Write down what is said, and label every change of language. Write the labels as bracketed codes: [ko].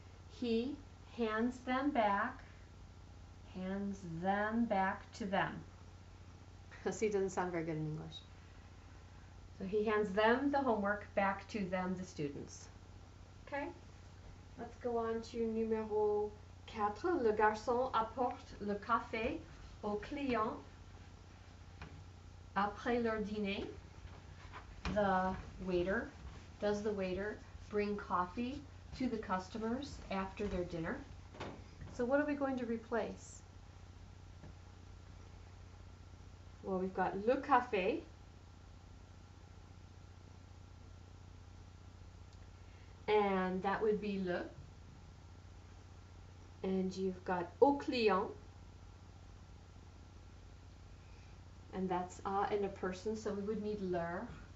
[en] He hands them back to them. See, it doesn't sound very good in English. So he hands them the homework back to them, the students. Okay? Let's go on to [fr] numéro 4. Le garçon apporte le café aux clients après leur dîner. [en] Does the waiter bring coffee to the customers after their dinner? So what are we going to replace? Well, we've got [fr] le café, [en] and that would be le, and you've got [fr] au client, [en] and that's and a person, so we would need leur.